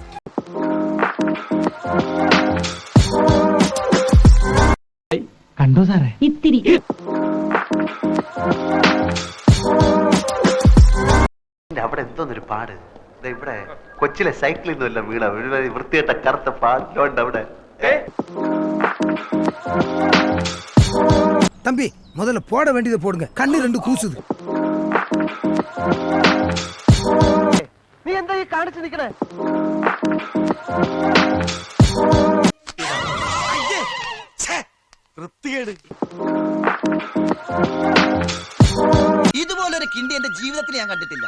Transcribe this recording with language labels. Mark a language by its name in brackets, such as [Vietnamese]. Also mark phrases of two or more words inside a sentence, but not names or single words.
[Malayalam] കണ്ടോ സാറേ? ഇത്തിരി അവിടെ എന്തോന്നൊരു പാട്. ഇവിടെ കൊച്ചിലെ സൈക്കിളിൽ നിന്നല്ല വീണ വൃത്തിയായിട്ട കറുത്ത പാടിലോണ്ട് അവിടെ. [Tamil] தம்பி முதல்ல போட வேண்டியதை போடுங்க. கண்ணு 2 கூசுது. [Malayalam] നീ എന്താ ഈ കാണിച്ചു നിൽക്കണേ? ഇതുപോലൊരു കിണ്ടി എന്റെ ജീവിതത്തിൽ ഞാൻ കണ്ടിട്ടില്ല.